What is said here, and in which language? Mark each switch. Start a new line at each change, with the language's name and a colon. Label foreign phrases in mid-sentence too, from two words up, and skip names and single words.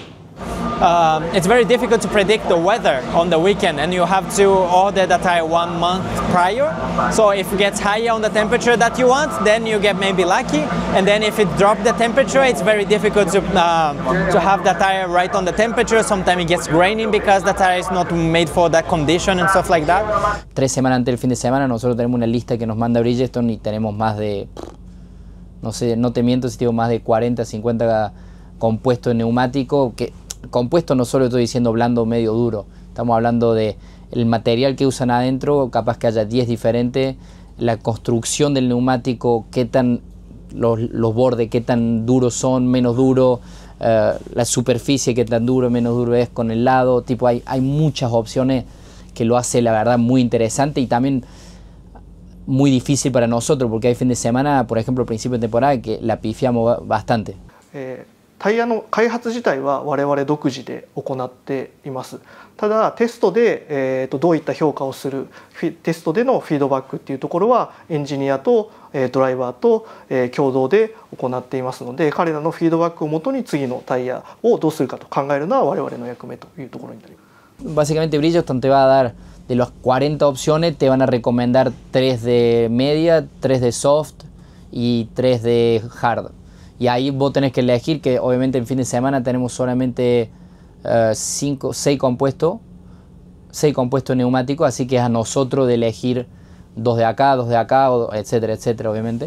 English: It's very difficult to predict the weather on the weekend, and you have to order the tire 1 month prior. So if it gets higher on the temperature that you want, then you get maybe lucky, and then if it drops the temperature, it's very difficult to have the tire right on the temperature. Sometimes it gets raining because the tire is not made for that condition and stuff like that.
Spanish: 3 semanas antes del fin de semana nosotros tenemos una lista que nos manda Bridgestone y tenemos más de, no sé, no te miento si digo más de 40, 50 compuestos de neumático, que compuesto no solo estoy diciendo blando, medio, duro, estamos hablando de el material que usan adentro, capaz que haya 10 diferentes, la construcción del neumático, qué tan los bordes, qué tan duros son, menos duro, la superficie, qué tan duro, menos duro es con el lado, tipo hay muchas opciones que lo hace la verdad muy interesante y también muy difícil para nosotros, porque hay fin de semana, por ejemplo, al principio de temporada, que la pifiamos bastante.
Japanese: タイヤの開発自体は我々独自で行っています。ただテストで、どういった評価をするテストでのフィードバックっていうところはエンジニアとドライバーと共同で行っていますので、彼らのフィードバックをもとに次のタイヤをどうするかと考えるのは我々の役目というところになります。
Spanish: Básicamente Bridgestone te va a dar de las 40 opciones, te van a recomendar 3 de media, 3 de soft y 3 de hard. Y ahí vos tenés que elegir, que obviamente en fin de semana tenemos solamente 6 compuestos neumáticos, así que es a nosotros de elegir 2 de acá, etcétera, etcétera, obviamente.